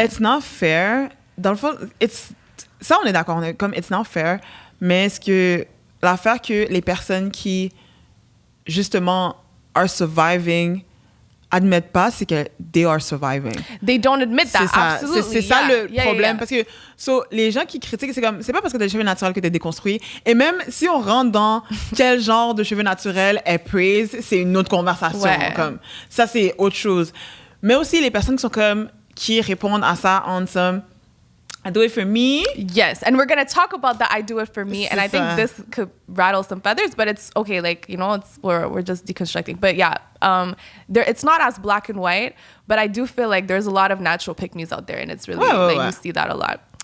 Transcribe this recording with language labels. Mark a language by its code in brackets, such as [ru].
[en] It's not fair. [fr] Dans le fond, ça, on est d'accord. On est comme, [en] it's not fair. [fr] Mais est-ce que l'affaire que les personnes qui, justement, [en] are surviving [fr] admettent pas, c'est que [en] they are surviving. They don't admit that, absolutely. [fr] C'est ça le problème. Parce que les gens qui critiquent, c'est comme, c'est pas parce que t'as des cheveux naturels que t'es déconstruit. Et même si on rentre dans quel genre de cheveux naturels est praise, c'est une autre conversation. Ouais. Comme, ça, c'est autre chose. Mais aussi, les personnes qui répondent à ça en somme, [en] I do it for me. Yes, and we're gonna talk about the I do it for me, and I think this could rattle some feathers, but it's okay. Like, you know, we're just deconstructing. But yeah, it's not as black and white, but I do feel like there's a lot of natural pick-me's out there, and it's really you see that a lot.